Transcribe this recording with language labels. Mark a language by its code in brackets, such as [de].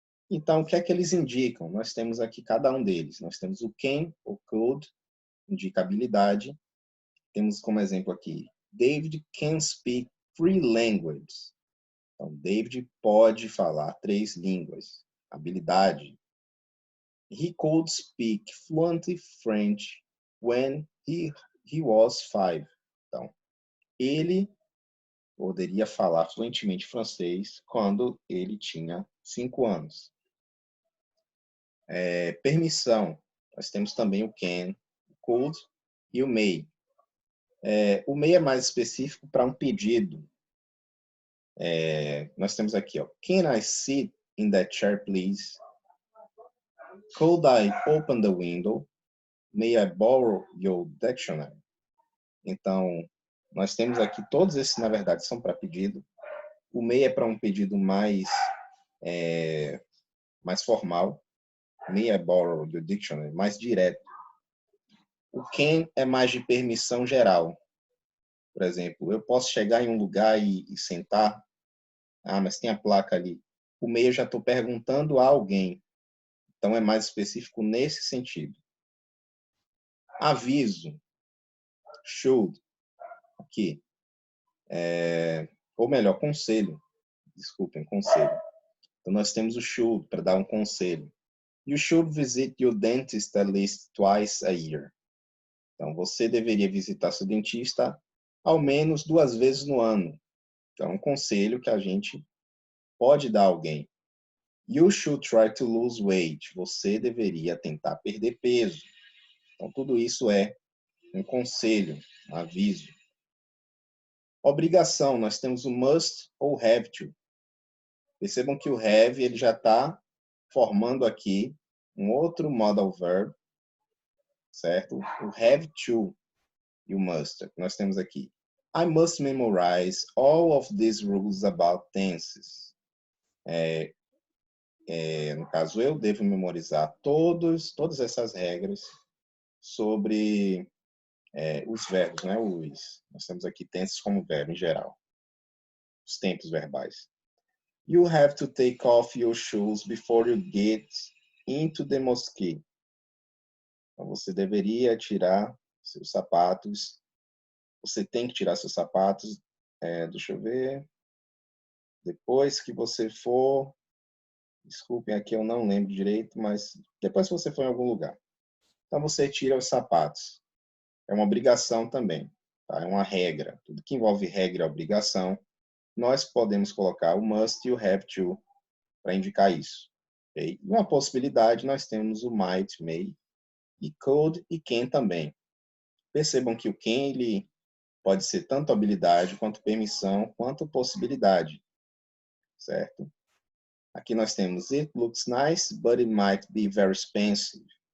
[pt] Então, o que é que eles indicam? Nós temos aqui cada um deles. Nós temos o can, o could, indica habilidade. Temos como exemplo aqui, [en] David can speak 3 languages. [pt] Então, David pode falar 3 línguas. Habilidade. [en] He could speak fluently French when he was 5. [pt] Então, Ele poderia falar fluentemente francês quando ele tinha 5 anos. Permissão. Nós temos também o can, o could e o may. O may é mais específico para um pedido. Nós temos aqui, ó, [en] Can I sit in that chair, please? Could I open the window? May I borrow your dictionary? [pt] Então, nós temos aqui, todos esses, na verdade, são para pedido. O may é para um pedido mais formal. [en] May I borrow your dictionary? [pt] Mais direto. O can é mais de permissão geral. Por exemplo, eu posso chegar em um lugar e sentar. Ah, mas tem a placa ali. O may eu já estou perguntando a alguém. Então, é mais específico nesse sentido. Aviso. Should. Aqui. Ou melhor, conselho. Desculpem, conselho. Então, nós temos o should para dar um conselho. [en] You should visit your dentist at least twice a year. [pt] Então, você deveria visitar seu dentista ao menos 2 vezes no ano. Então, é um conselho que a gente pode dar a alguém. [en] You should try to lose weight. [pt] Você deveria tentar perder peso. Então, tudo isso é um conselho, um aviso. Obrigação, nós temos o must ou have to. Percebam que o have ele já está formando aqui um outro modal verb, certo? O have to e o must. Nós temos aqui. [en] I must memorize all of these rules about tenses. [pt] No caso, eu devo memorizar todas essas regras sobre os verbos, né? Nós temos aqui tenses como verbo em geral. Os tempos verbais. [en] You have to take off your shoes before you get into the mosque. [pt] Então, você deveria tirar seus sapatos. Você tem que tirar seus sapatos. Deixa eu ver. Depois que você for... Desculpem, aqui eu não lembro direito, mas depois que você for em algum lugar. Então, você tira os sapatos. É uma obrigação também. Tá? É uma regra. Tudo que envolve regra e obrigação, nós podemos colocar o must e o have to para indicar isso. Okay? Uma possibilidade, nós temos o might, may, e could e can também. Percebam que o can ele pode ser tanto habilidade, quanto permissão, quanto possibilidade. Certo? Aqui nós temos [en] it looks nice, but it might be very expensive.